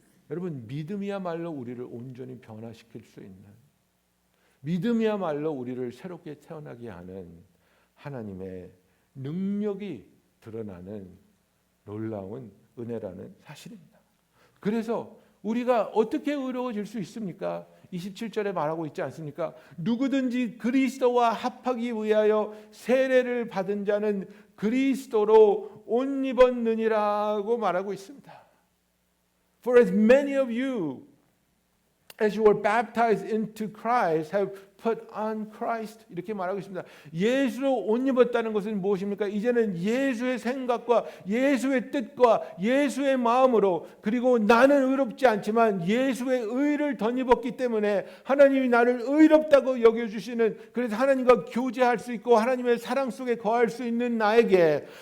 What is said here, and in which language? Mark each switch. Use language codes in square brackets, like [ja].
[ko] 여러분, 믿음이야말로 우리를 온전히 변화시킬 수 있는, 믿음이야말로 우리를 새롭게 태어나게 하는 하나님의 능력이 드러나는 놀라운 은혜라는 사실입니다. 그래서 우리가 어떻게 의로워질 수 있습니까? 27절에 말하고 있지 않습니까? 누구든지 그리스도와 합하기 위하여 세례를 받은 자는 그리스도로 옷 입었느니라고 말하고 있습니다. [en] For as many of you as you were baptized into Christ have put on Christ, [ko] 이렇게 말하고 있습니다. 예수로 옷 입었다는 것은 무엇입니까? 이제는 예수의 생각과 예수의 뜻과 예수의 마음으로, 그리고 나는 의롭지 않지만 예수의 의를 덧입었기 때문에 하나님이 나를 의롭다고 여겨주시는, 그래서 하나님과 교제할 수 있고 하나님의 사랑 속에 거할 수 있는 나에게